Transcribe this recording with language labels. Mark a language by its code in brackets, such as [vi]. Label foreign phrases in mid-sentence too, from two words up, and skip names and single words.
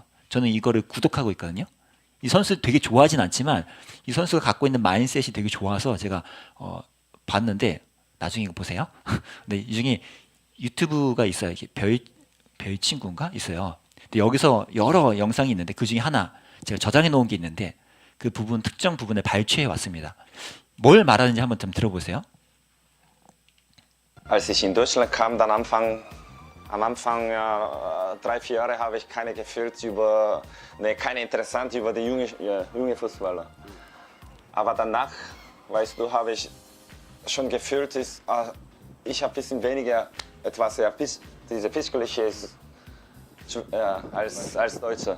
[ko] 저는 이거를 구독하고 있거든요. 이 선수 되게 좋아하진 않지만 이 선수가 갖고 있는 마인셋이 되게 좋아서 제가 봤는데 나중에 이거 보세요. 근데 이 중에 유튜브가 있어요. 이게 별 친구인가 있어요. 근데 여기서 여러 영상이 있는데 그 중에 하나 제가 저장해 놓은 게 있는데 그 부분 특정 부분을 발췌해 왔습니다. 뭘 말하는지 한번 좀 들어보세요. [de] Als ich in Deutschland kam, dann am Anfang 3-4 Jahre habe ich keine gefühlt keine interessant über die junge Fußballer. Aber danach, weißt du, habe ich schon gefühlt, ich habe ein bisschen weniger diese physische ist, als Deutscher.